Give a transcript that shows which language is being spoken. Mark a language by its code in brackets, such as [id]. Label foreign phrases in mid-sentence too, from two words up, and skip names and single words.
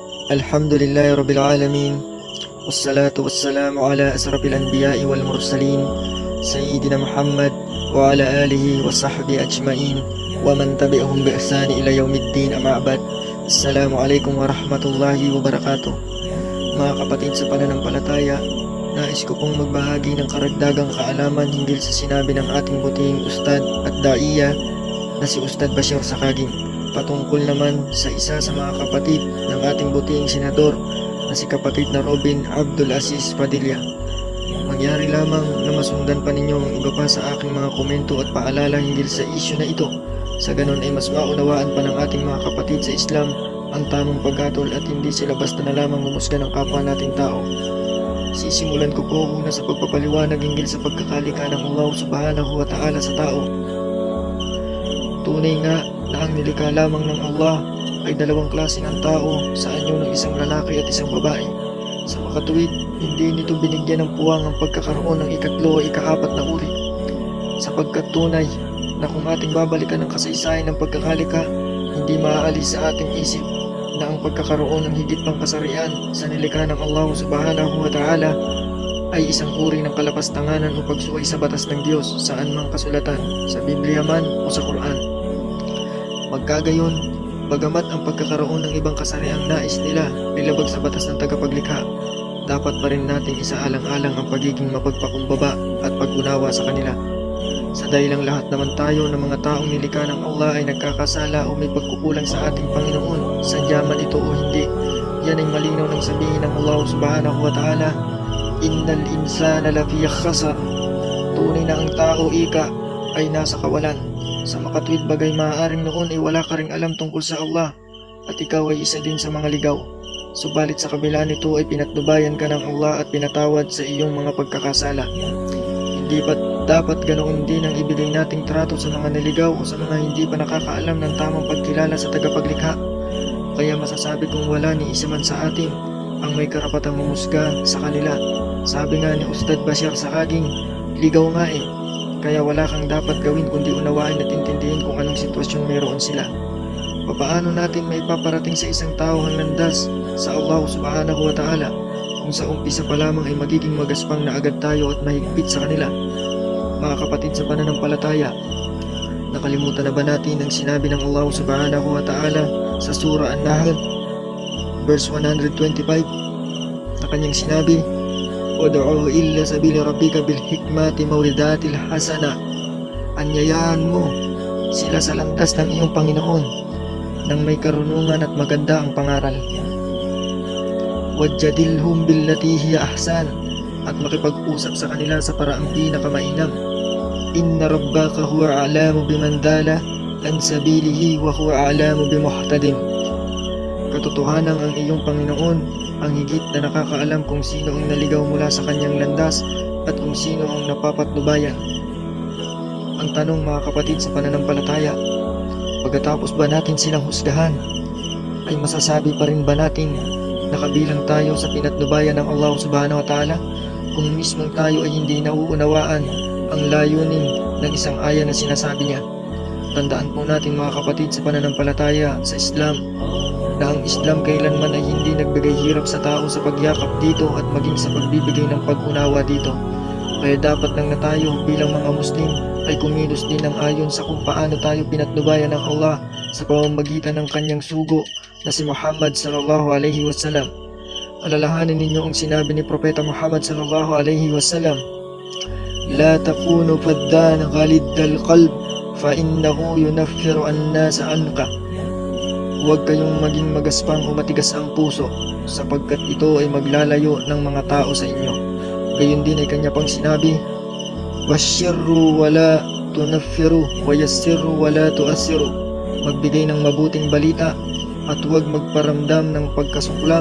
[ar] الحمد لله رب العالمين والصلاة والسلام على أشرف الأنبياء والمرسلين سيدنا محمد وعلى آله وصحبه أجمعين ومن تبعهم بإحسان إلى يوم الدين أما بعد. السلام عليكم ورحمة الله وبركاته. [tl] Mga kapatid sa pananampalataya, nais ko pong magbahagi ng karagdagang kaalaman hinggil sa sinabi ng ating butihing ustad at daiya na si Ustad Bashir Sakagin, patungkol naman sa isa sa mga kapatid ng ating butihing senador na si kapatid na Robin Abdul Aziz Padilla. Magyari lamang na masundan pa ninyo ang iba pa sa aking mga komento at paalala hinggil sa isyu na ito. Sa ganon ay mas maunawaan pa ng ating mga kapatid sa Islam ang tamang paghatol at hindi sila basta na lamang humusga ng kapwa nating tao. Sisimulan ko po muna sa pagpapaliwanag hinggil sa pagkakalika ng Allah [ar] سبحانه وتعالى [tl] sa tao. Tunay nga na ang nilikha lamang ng Allah ay dalawang klase ng tao sa anyo ng isang lalaki at isang babae. Sa makatuwid, hindi nito binigyan ng puwang ang pagkakaroon ng ikatlo o ikaapat na uri. Sapagkat tunay na kung ating babalikan ang kasaysayan ng pagkakalika, hindi maaalis sa ating isip na ang pagkakaroon ng higit pang kasarian sa nilikha ng Allah [ar] سبحانه وتعالى [tl] ay isang uri ng kalapastanganan o pagsuway sa batas ng Diyos saan mang kasulatan, sa Biblia man o sa Quran. Magkagayon, bagamat ang pagkakaroon ng ibang kasariang nais nila ay labag sa batas ng tagapaglikha, dapat pa rin nating isaalang-alang ang pagiging mapagpakumbaba at pag-unawa sa kanila. Sa dahilang lahat naman tayo ng mga taong nilikha ng Allah ay nagkakasala o may pagkukulang sa ating Panginoon, sadya man ito o hindi. Yan ay malinaw ng sabihin ng Allah [ar] سبحانه وتعالى, إن الإنسان لفي خسر. [tl] Tunay na ang tao ika ay nasa kawalan. Sa makatwid bagay maaaring noon ay wala ka ring alam tungkol sa Allah at ikaw ay isa din sa mga ligaw. Subalit sa kabila nito ay pinatnubayan ka ng Allah at pinatawad sa iyong mga pagkakasala. Hindi pa dapat ganoon din ang ibigay nating trato sa mga naligaw o sa mga hindi pa nakakaalam ng tamang pagkilala sa tagapaglikha. Kaya masasabi kong wala ni isa man sa atin ang may karapatang humusga sa kanila. Sabi nga ni Ustad Bashir Sakagin, ligaw nga eh, kaya wala kang dapat gawin kundi unawain at intindihin kung anong sitwasyon mayroon sila. Papaano natin may paparating sa isang tao ang landas sa Allah [ar] سبحانه وتعالى [tl] kung sa umpisa pa lamang ay magiging magaspang na agad tayo at mahigpit sa kanila? Mga kapatid sa pananampalataya, nakalimutan na ba natin ang sinabi ng Allah [ar] سبحانه وتعالى [tl] sa Surah An-Nahl verse 125 na kanyang sinabi, [ar] ادع إلى سبيل ربك بالحكمة والموعظة الحسنة. [tl] Anyayaan mo sila sa landas ng iyong Panginoon nang may karunungan at maganda ang pangaral. [ar] وجادلهم بالتي هي أحسن, [tl] at makipag-usap sa kanila sa paraang pinakamainam. [ar] إن ربك هو أعلم بمن ضل عن سبيله وهو أعلم بالمهتدين. [tl] Katotohanan ang iyong Panginoon ang higit na nakakaalam kung sino ang naligaw mula sa kanyang landas at kung sino ang napapatnubayan. Ang tanong mga kapatid sa pananampalataya, pagkatapos ba natin silang husgahan, ay masasabi pa rin ba natin na kabilang tayo sa pinatnubayan ng Allah [ar] سبحانه وتعالى [tl] kung mismong tayo ay hindi nauunawaan ang layunin ng isang aya na sinasabi niya? Tandaan po natin mga kapatid sa pananampalataya sa Islam na ang Islam kailanman ay hindi nagbigay hirap sa tao sa pagyakap dito at maging sa pagbibigay ng pag-unawa dito. Kaya dapat lang na tayo bilang mga Muslim ay kumilos din ng ayon sa kung paano tayo pinatnubayan ng Allah sa pamamagitan ng kanyang sugo na si Muhammad [ar] صلى الله عليه وسلم. [tl] Alalahanin ninyo ang sinabi ni Propeta Muhammad [ar] صلى الله عليه وسلم, لا تكن فظا غليظ القلب فإنه ينفر الناس عنك. [tl] Huwag kayong maging magaspang o matigas ang puso sapagkat ito ay maglalayo ng mga tao sa inyo. Gayon din ay kanya pang sinabi, [ar] وبشروا ولا تنفروا ويسروا ولا تعسروا. [tl] Magbigay ng mabuting balita at huwag magparamdam ng pagkasuklam.